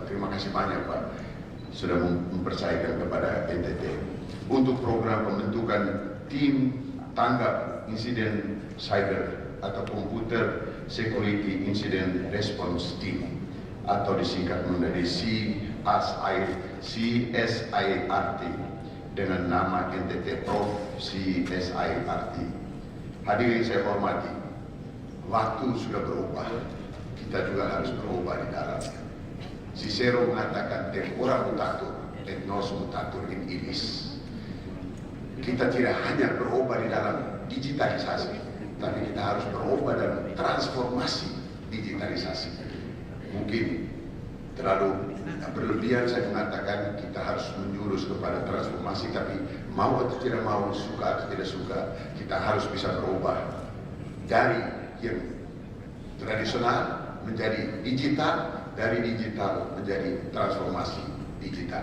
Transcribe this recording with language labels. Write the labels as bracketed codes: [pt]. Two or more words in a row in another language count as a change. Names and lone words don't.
[id] Terima kasih banyak Pak sudah mempercayakan kepada NTT untuk program pembentukan tim tanggap insiden cyber atau [en] Computer Security Incident Response Team [id] atau disingkat menjadi CSIRT dengan nama NTT Prof CSIRT. Hadirin saya hormati, waktu sudah berubah, kita juga harus berubah di dalamnya. Cicero mengatakan [la] tempora mutatur et nos mutatur in illis. [id] Kita tidak hanya berubah di dalam digitalisasi, tapi kita harus berubah dalam transformasi digitalisasi. Mungkin terlalu berlebihan saya mengatakan kita harus menjurus kepada transformasi, tapi mau atau tidak mau, suka atau tidak suka, kita harus bisa berubah dari yang tradisional menjadi digital, dari digital menjadi transformasi digital.